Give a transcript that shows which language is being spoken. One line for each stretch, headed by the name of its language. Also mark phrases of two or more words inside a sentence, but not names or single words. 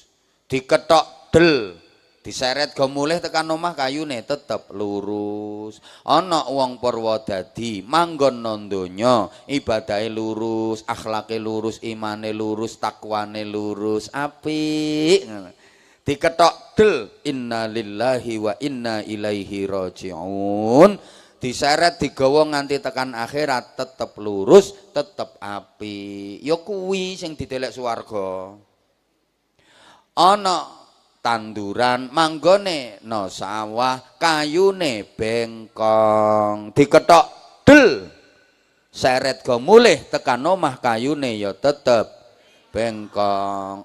Javanese: Diketok del, diseret go mulih tekan omah kayune tetep lurus. Ana wong Purwodadi manggon nang donya, ibadahe lurus, akhlake lurus, imane lurus, takwane lurus, apik. Diketok del,
Arabic: إنا لله وإنا إليه راجعون.
Javanese: Diseret digawa nganti tekan akhirat tetep lurus, tetep apik. Ya kuwi sing ditelek swarga. Ana tanduran manggone no sawah, kayune bengkong, diketok del, seret go mulih tekan omah kayune ya tetep bengkong.